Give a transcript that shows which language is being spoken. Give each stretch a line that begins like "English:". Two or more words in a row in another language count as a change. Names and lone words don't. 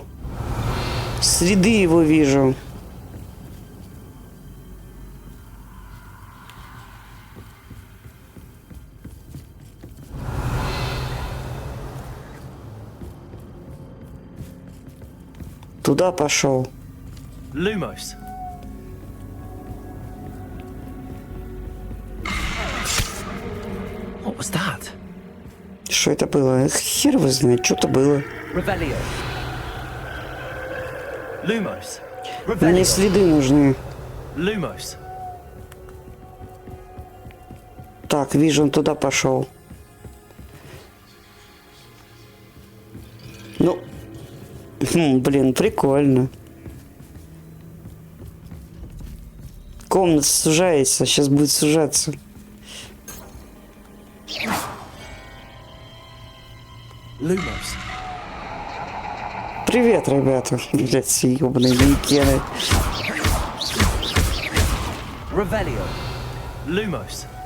Russian: Следы его вижу. Туда пошел.
English: Lumos. What was that?
Russian: Что это было? Хер его знает, что-то было. Revelio. Lumos. Мне следы нужны. Lumos. Так, вижу, он туда пошел. Ну, блин, прикольно. Комната сужается, сейчас будет сужаться. Lumos. Привет, ребята. Блядь, все ебаные манекены. Revelio. Lumos.